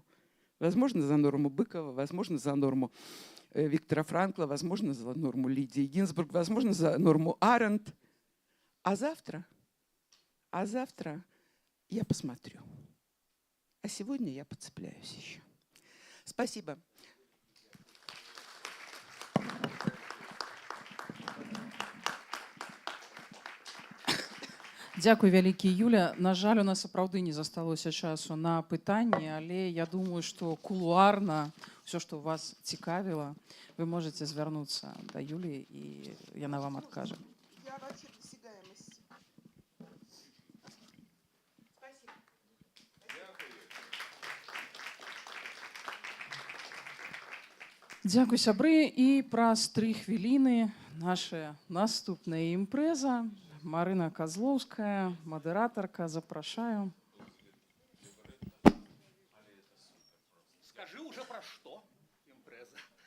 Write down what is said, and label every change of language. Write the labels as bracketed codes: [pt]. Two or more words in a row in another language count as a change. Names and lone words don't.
[ru] Возможно, за норму Быкова, возможно, за норму Виктора Франкла, возможно, за норму Лидии Гинзбург, возможно, за норму Арендт. А завтра я посмотрю. А сегодня я поцепляюсь еще. Спасибо. [be] Дзякуй вялікі, Юля. На жаль, у нас сапраўды не засталося часу на пытанні, але я думаю, што кулуарна ўсё, што вас цікавіла, [ru] вы можете [be] звярнуцца да Юлі, і яна вам адкажа. [ru] Я вообще досягаемость. Спасибо. [be] Дзякуй, сябры, і праз 3 хвіліны наша наступная імпрэза. Марына Козловская, модераторка, запрашаю. [ru] Скажи уже про что, импреза.